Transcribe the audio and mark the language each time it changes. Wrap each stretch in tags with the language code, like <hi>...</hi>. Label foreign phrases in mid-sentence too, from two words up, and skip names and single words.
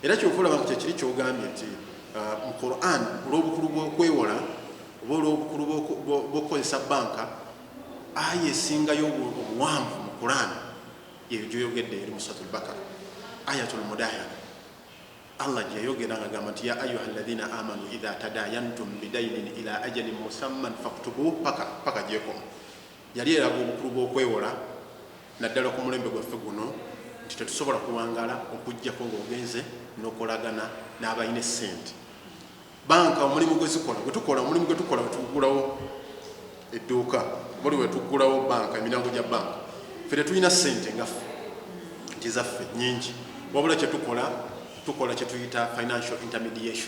<lg>Era kyova olaba nga kyekiri kyogambye nti mu Quran olw'obukulu bw'okwewola oba olw'obukulu bw'okukozesa banka, aya esingayo obuwanvu mu Quran yeyo gyoyogedde eri mu Suratul Baqara,</lg> <ar>آية المداينة.</ar> <lg>Allah gyeyayogera ng'agamba nti</lg> <ar>يا أيها الذين آمنوا إذا تداينتم بدين إلى أجل مسمى فاكتبوه</ar> <lg>paka gyekoma. Yali eraga obukulu bw'okwewola naddala ku mulembe gwaffe guno nti tetusobola kuwangaala okuggyako ng'ogenze n'okolagana n'abalina essente. Banka omulimu gwe tukola bwe tugulawo edduuka buli we tuggulawo banka, emiryango gya banka, ffe tetulina ssente nga ffe nti zaffe nnyingi, wabula tukola kye tuyita</lg> <en>financial intermediation.</en>